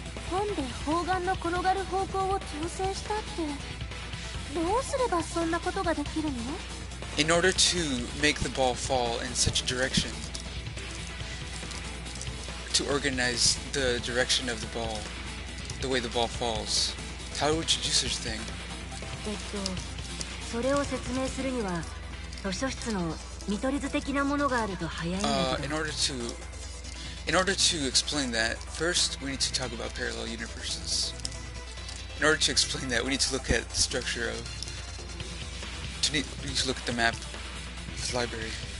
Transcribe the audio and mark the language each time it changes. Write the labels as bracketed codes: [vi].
[ja] 本で砲丸の転がる方向を調整したって、どうすればそんなことができるの？ [en] In order to make the ball fall in such a direction, to organize the direction of the ball, the way the ball falls, how would you do such a thing? [ja] それを説明するには図書室の見取り図的なものがあると早いんだけど。 [en] In order to explain that, first we need to talk about parallel universes. In order to explain that, we need to look at the structure of. We need to look at the map of the library.